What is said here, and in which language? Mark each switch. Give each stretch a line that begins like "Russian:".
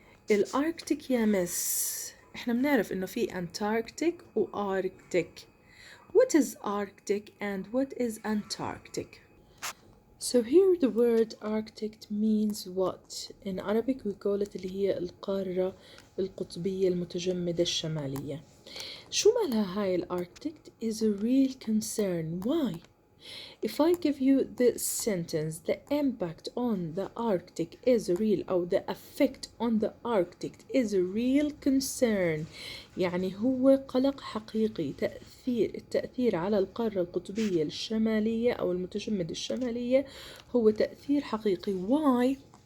Arabic: الأركتيك يا مس احنا بنعرف انه في Antarctic و Arctic.
English: What is Arctic and what is Antarctic? So here the word Arctic means what?
Arabic: In Arabic we call it اللي هي القارة القطبية المتجمدة الشمالية. شو مالها هاي الأركتيك
English: is a real concern. Why? If I give you this sentence, the impact on the Arctic is real,
Arabic: أو
English: the effect on the Arctic is a real concern،
Arabic: يعني هو قلق حقيقي، التأثير على القارة القطبية الشمالية أو المتجمدة الشمالية هو تأثير حقيقي.
English: Why?